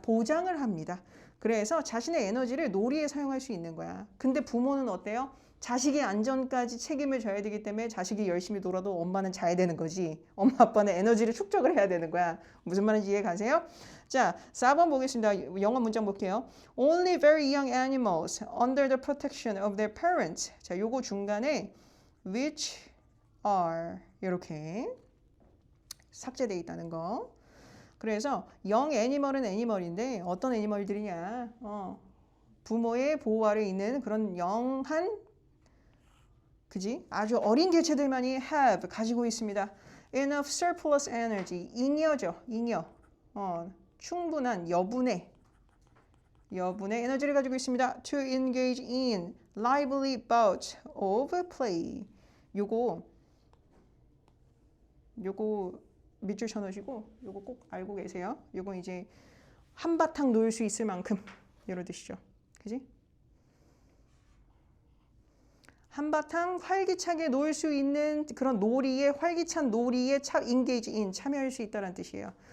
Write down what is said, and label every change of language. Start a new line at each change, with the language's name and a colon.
Korean: 보장을 합니다. 그래서 자신의 에너지를 놀이에 사용할 수 있는 거야. 근데 부모는 어때요? 자식의 안전까지 책임을 져야 되기 때문에 자식이 열심히 놀아도 엄마는 자야 되는 거지. 엄마 아빠는 에너지를 축적을 해야 되는 거야. 무슨 말인지 이해 가세요? 자, 4번 보겠습니다. 영어 문장 볼게요.
English: Only very young animals under the protection of their parents.
Korean: 자, 요거 중간에 which are 이렇게 삭제되어 있다는 거. 그래서
English: young animal
Korean: 은 애니멀인데 어떤 애니멀들이냐? 부모의 보호 아래 있는 그런 영한 그지? 아주 어린 개체들만이
English: have
Korean: 가지고 있습니다.
English: Enough surplus energy.
Korean: 잉여죠. 잉여. 충분한 여분의 에너지를 가지고 있습니다.
English: To engage in lively bouts of play.
Korean: 요거 밑줄 쳐놓으시고 요거 꼭 알고 계세요. 요거 이제 한바탕 놀 수 있을 만큼 이런 뜻이죠. 그지? 한바탕 활기차게 놀 수 있는 그런 활기찬 놀이에 engage in, 참여할 수 있다는 뜻이에요.